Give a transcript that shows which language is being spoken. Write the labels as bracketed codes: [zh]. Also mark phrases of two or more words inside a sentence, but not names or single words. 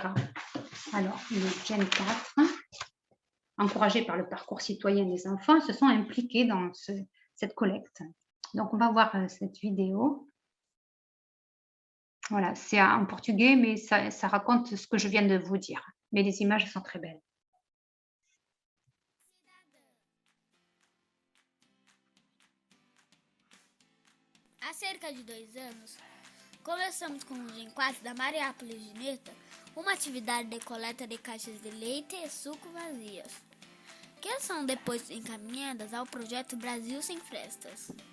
[fr] Alors, les Gen 4, encouragés par le parcours citoyen des enfants, se sont impliqués dans cette collecte. Donc, on va voir cette vidéo. Voilà, c'est en portugais, mais ça raconte ce que je viens de vous dire. Mais les images sont très belles. [pt] Há cerca de 2 anos, começamos com o Gen 4 da Mariápolis de Neta uma atividade de coleta de caixas de leite e suco vazias, que são depois encaminhadas ao projeto Brasil Sem Frestas.